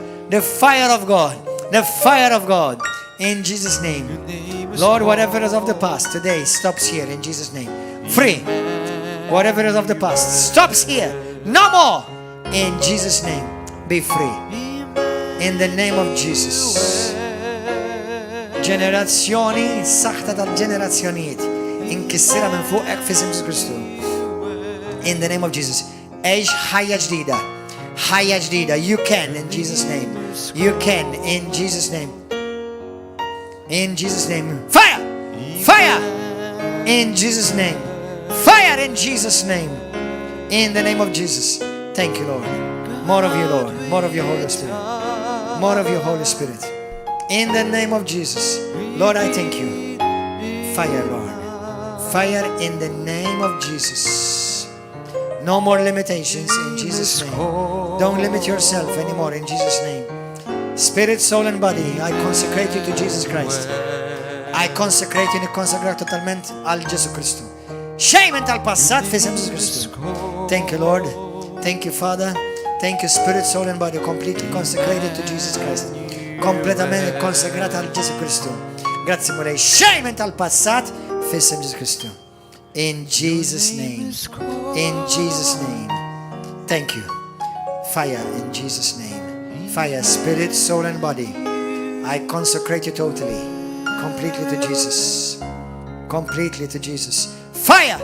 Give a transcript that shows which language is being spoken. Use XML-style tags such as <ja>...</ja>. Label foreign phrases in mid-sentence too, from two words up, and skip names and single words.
<en>The fire of God. The fire of God. In Jesus' name. Lord, whatever is of the past today stops here in Jesus' name. Free. Whatever is of the past stops here. No more. In Jesus' name. Be free. In the name of Jesus.</en> <mt>Generazzjoni saħta tal-ġenerazzjonijiet inkissira minn fuqek fi isem Kristu. In the name of Jesus. Għex ħajja ġdida. Ħajja ġdida.</mt> <en>You can in Jesus' name. You can in Jesus' name. In Jesus' name. Fire! Fire! In Jesus' name. Fire in Jesus' name. In the name of Jesus. Thank you, Lord. More of you, Lord. More of your Holy Spirit. More of your Holy Spirit. In the name of Jesus. Lord, I thank you. Fire, Lord. Fire in the name of Jesus. No more limitations in Jesus' name. Don't limit yourself anymore in Jesus' name. Spirit, soul, and body, I consecrate you to Jesus Christ. I consecrate you,</en> <it>consecrate totalmente al Gesù Cristo.</it> <mt>Shame tal-passat fi Gesù Cristo.</mt> <en>Thank you, Lord. Thank you, Father. Thank you, Spirit, soul, and body, completely consecrated to Jesus Christ.</en> <it>Completamente consacrata al Gesù Cristo. Grazie, Mole.</it> <mt>Shame tal-passat fi Gesù Cristo.</mt> <en>In Jesus' name. In Jesus' name. Thank you. Fire in Jesus' name. Fire, spirit, soul, and body. I consecrate you totally. Completely to Jesus. Completely to Jesus. Fire!</en>